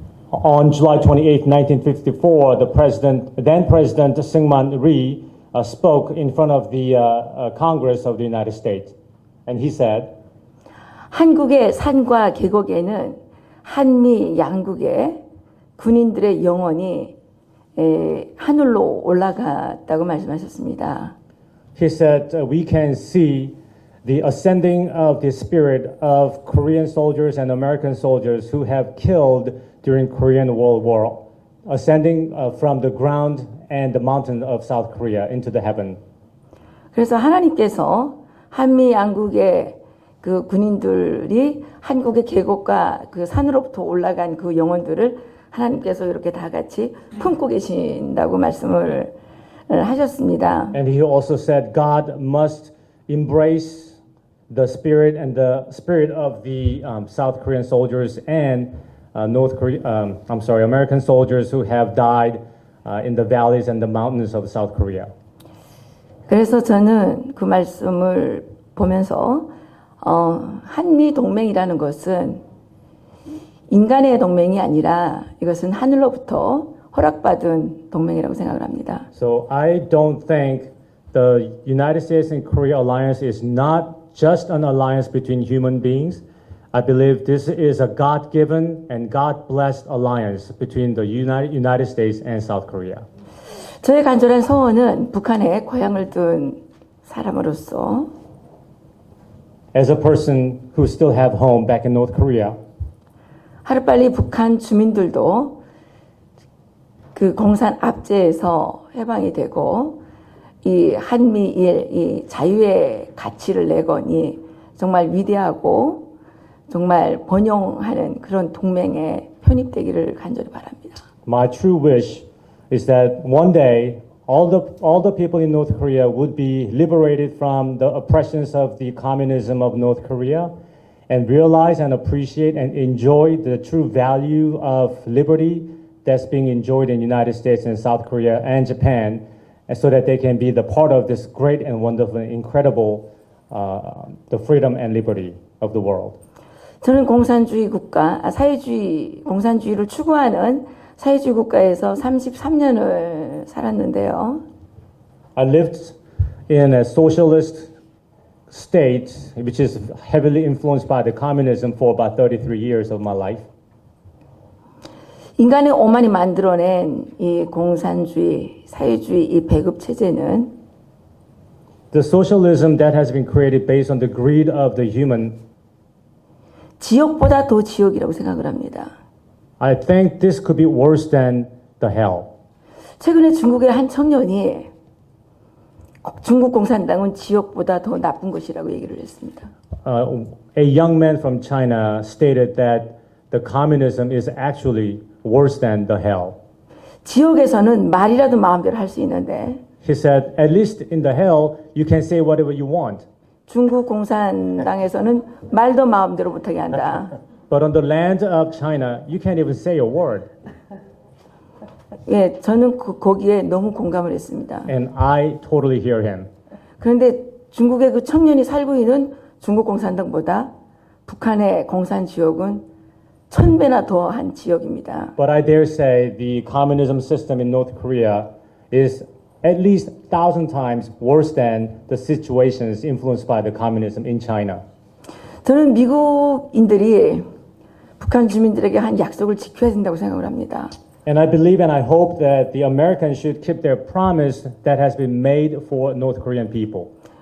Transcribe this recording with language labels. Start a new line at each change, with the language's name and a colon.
English: On July 28, 1954, then President Syngman Rhee spoke in front of the Congress of the United States. And he said,
Korean: 한국의 산과 계곡에는 한미 양국의 군인들의 영혼이 하늘로 올라갔다고 말씀하셨습니다.
English: he said, we can see the ascending of the spirit of Korean soldiers and American soldiers who have killed during Korean World War, ascending from the ground and the mountain of South Korea into the heaven.
Korean: 그래서 하나님께서 한미 양국의 그 군인들이 한국의 계곡과 그 산으로부터 올라간 그 영혼들을 하나님께서 이렇게 다 같이 품고 계신다고 말씀을 하셨습니다.
English: And he also said God must embrace the spirit of the South Korean soldiers and American soldiers who have died in the valleys and the mountains of South Korea.
Korean: 그래서 저는 그 말씀을 보면서 한미 동맹이라는 것은 인간의 동맹이 아니라 이것은 하늘로부터 허락받은 동맹이라고 생각을 합니다.
English: So I don't think the United States and Korea alliance is not just an alliance between human beings. I believe this is a God-given and God-blessed alliance between the United States and South Korea.
Korean: 저의 간절한 소원은 북한에 고향을 둔 사람으로서
English: As a person who still have home back in North Korea,
Korean: 하루빨리 북한 주민들도 그 공산 압제에서 해방이 되고 이 한미일 이 자유의 가치를 내거니 정말 위대하고 정말 번영하는 그런 동맹에 편입되기를 간절히 바랍니다.
English: my true wish is that one day all the people in North Korea would be liberated from the oppressions of the communism of North Korea and realize and appreciate and enjoy the true value of liberty that's being enjoyed in the United States and South Korea and Japan, and so that they can be the part of this great and wonderful and incredible the freedom and liberty of the world.
Korean: 저는 공산주의 국가, 공산주의를 추구하는 사회주의 국가에서 33년을 살았는데요.
English: I lived in a socialist state which is heavily influenced by the communism for about 33 years of my life.
Korean: 인간의 오만이 만들어낸 이 공산주의, 사회주의 이 배급 체제는
English: The socialism that has been created based on the greed of the human,
Korean: 지옥보다 더 지옥이라고 생각을 합니다.
English: I think this could be worse than the hell.
Korean: 최근에 중국의 한 청년이 중국 공산당은 지옥보다 더 나쁜 것이라고 얘기를 했습니다.
English: A young man from China stated that the communism is actually worse than the hell.
Korean: 지옥에서는 말이라도 마음대로 할 수 있는데
English: He said, at least in the hell, you can say whatever you want.
Korean: 중국 공산당에서는 말도 마음대로 못하게 한다.
English: But on the land of China, you can't even say a word.
Korean: 예, 저는 거기에 너무 공감을 했습니다.
English: And I totally hear him.
Korean: 그런데 중국의 그 청년이 살고 있는 중국 공산당보다 북한의 공산 지역은 1000배나 더한 지역입니다.
English: But I dare say the communism system in North Korea is at least 1,000 times worse than the situations influenced by the communism in China.
Korean: 저는 미국인들이 북한 주민들에게 한 약속을 지켜야 된다고 생각을 합니다.
English: And I believe and I hope that the Americans should keep their promise that has been made for North Korean people.